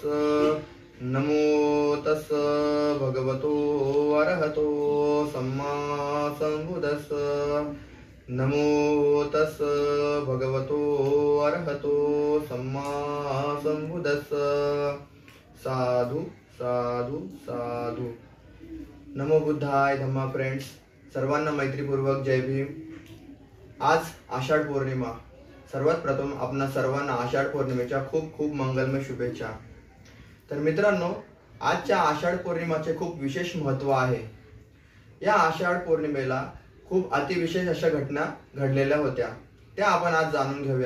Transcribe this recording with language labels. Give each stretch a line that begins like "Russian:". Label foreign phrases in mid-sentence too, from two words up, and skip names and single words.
Pali: नमो तस् भगवतो अरहतो सम्मा संबुद्धस्स। नमो तस् भगवतो अरहतो सम्मा संबुद्धस्स। साधु साधु साधु। नमो बुद्धाय
Marathi: धम्मा फ्रेंड्स, सर्वांना मैत्रीपूर्वक जय भीम। आज आषाढ पौर्णिमा। सर्वात प्रथम आपणा सर्वांना आषाढ पौर्णिमेच्या खूप खूप मंगलमय शुभेच्छा। तर मित्रांनो, आजच्या आषाढ पौर्णिमेचे खूप विशेष महत्त्व आहे। या आषाढ पौर्णिमेला खूप अतिविशेष अशा घटना घडलेल्या होत्या, त्या आपण आज जाणून घेऊयात।